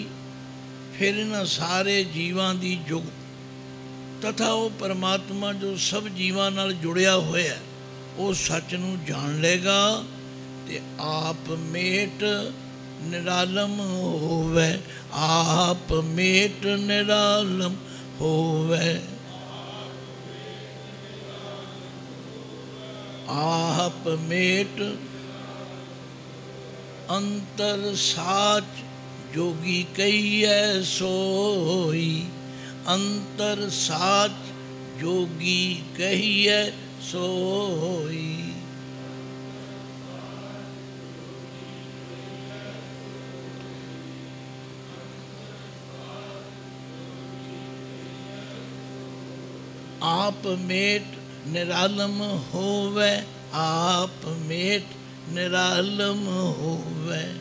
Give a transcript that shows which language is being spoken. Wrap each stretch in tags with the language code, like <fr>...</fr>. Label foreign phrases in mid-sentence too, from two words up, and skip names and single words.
<pa>ਫਿਰ ਇਨ੍ਹਾਂ ਸਾਰੇ ਜੀਵਾਂ ਦੀ ਜੁਗਤ ਤਥਾ ਵੋ ਪਰਮਾਤਮਾ ਜੋ ਸਬ ਜੀਵਾਂ ਨਾਲ ਜੁੜਿਆ ਹੋਇਆ ਵੋ ਸਚ ਨੂੰ ਜਾਨ ਲੇਗਾ ਤੇ ਆਪ ਮੇਟ ਨਿਰਾਲਮ ਹੋਵੇ। ਆਪ ਮੇਟ ਨਿਰਾਲਮ ਹੋਵੇ। ਆਪ ਮੇਟ ਅੰਤਰ ਸਾਚ ਜੋਗੀ ਕਹੀਏ ਸੋਈ। ਅੰਤਰ ਸਾਚ ਜੋਗੀ ਕਹੀਏ ਸੋਈ। ਆਪ ਮੇਟ ਨਿਰਾਲਮ ਹੋਵੇ। ਆਪ ਮੇਟ ਨਿਰਾਲਮ ਹੋਵੇ।</pa>